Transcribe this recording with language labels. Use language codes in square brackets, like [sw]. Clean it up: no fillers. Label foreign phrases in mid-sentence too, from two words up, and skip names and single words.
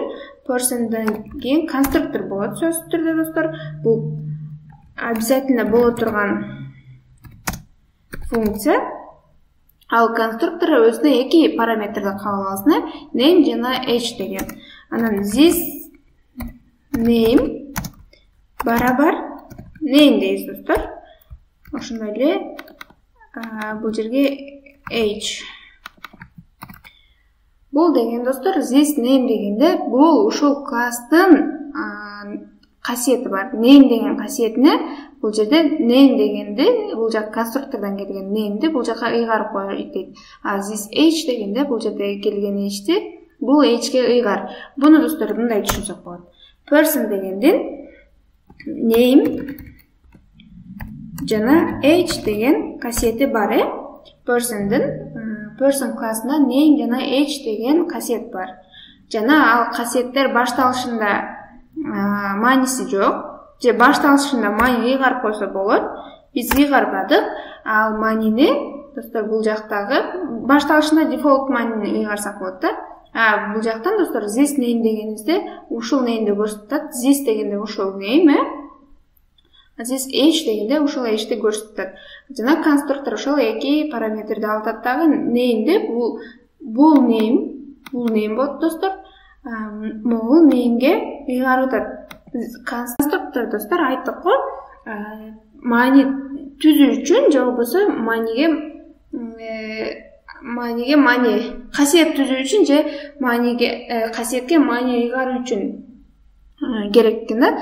[ky] Person'дан кийин конструктор болот сөз түрдө достор. Бул обязательно боло турган функция. Ал конструктор өзүнө эки параметрди кабыл алсын, name жана age деген. Анан [en] this name [ky] барабар name дейбиз достор. Ошондой эле бул жерге age. Бул деген достор [en] this name [ky] дегенде бул ушул класстын касиети бар. Name деген касиетине бул жерде name дегенде бул жак конструктордон келген name'ди бул жака ыйгарып коет дейт. [en] This age [ky] дегенде бул жерде келген age'ти бул age'ге ыйгар. Буну достор мындай түшүнсөк болот. Person дегендин name жана age деген касиети бар. Person классында name жана age деген касиет бар. Жана ал касиеттер башталышында мааниси жок. Же башталышында маани ыйгарып койсо болот. Биз ыйгарбадык. Ал маанини достор бул жактагы башталышында дефолт маанини ыйгарсак болот да. Бул жактан достор [en] this name [ky] дегенибизде ушул name'ди көрсөтөт. This дегенде ушул name, [en] this age [ky] дегенде ушул age'ди көрсөтөт. Жана конструктор ошол эки параметрди алат дагы name'ди бул name болот достор. Бул name'ге ыйгарып атат. Конструктор достор айттык го, маани түзүү үчүн же болбосо касиет түзүү үчүн же касиетке маани ыйгаруу үчүн керек экен да.